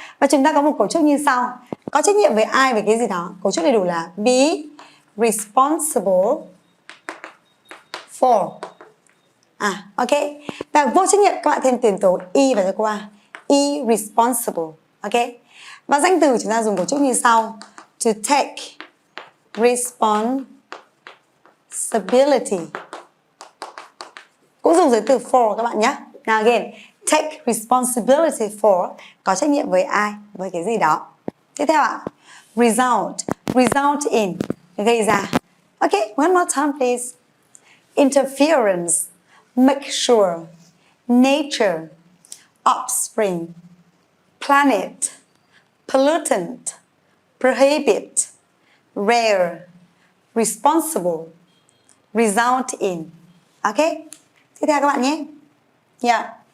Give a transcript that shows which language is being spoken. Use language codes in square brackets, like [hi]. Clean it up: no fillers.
[vi] Và chúng ta có một cấu trúc như sau. Có trách nhiệm với ai, về cái gì đó. Cấu trúc đầy đủ là be responsible for. Ok. Và vô trách nhiệm các bạn thêm tiền tố e vào cho qua. Irresponsible. Ok. Và danh từ chúng ta dùng cấu trúc như sau. [en] To take responsibility. [vi] Cũng dùng giới từ for các bạn nhé. [en] Now again, take responsibility for, [vi] có trách nhiệm với ai, với cái gì đó. Tiếp theo ạ. Result, result in, gây ra. [en] Ok, one more time please. Interference, make sure, nature, offspring, planet, pollutant, prohibit, rare, responsible, result in. Ok. [vi] Tiếp theo các bạn nhé. [en] Yeah.